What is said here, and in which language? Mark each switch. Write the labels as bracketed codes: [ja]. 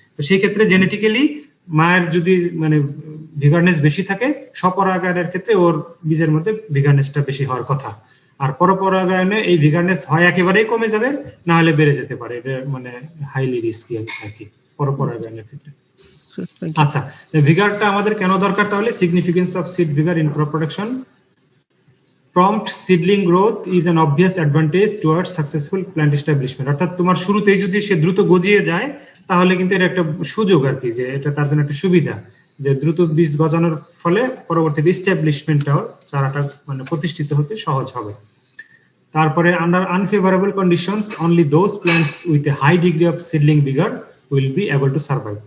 [bn] তো সেই ক্ষেত্রে জেনেটিক্যালি মায়ের যদি মানে ভিগারনেস বেশি থাকে, স্বপরাগায়নের ক্ষেত্রে ওর বীজের মধ্যে ভিগারনেসটা বেশি হওয়ার কথা। আর পরপরাগায়নে এই ভিগারনেস হয় একেবারেই কমে যাবে, না হলে বেড়ে যেতে পারে। এটা মানে হাইলি রিস্কি আর কি পরপরাগায়নের ক্ষেত্রে। আচ্ছা, ভিগারটা আমাদের কেন দরকার তাহলে? [en] Significance of seed vigour in crop production. Prompt seedling growth is an obvious advantage towards successful plant establishment. [bn] অর্থাৎ তোমার শুরুতেই যদি সে দ্রুত গজিয়ে যায়, তাহলে কিন্তু এটা একটা সুযোগ আর কি, যে এটা তার জন্য একটা সুবিধা, যে দ্রুত বীজ গজানোর ফলে পরবর্তীতে এস্টাবলিশমেন্টটাও, চারাটা মানে প্রতিষ্ঠিত হতে সহজ হবে। তারপরে [en] Under unfavourable conditions only those plants with a high degree of seedling vigour will be able to survive.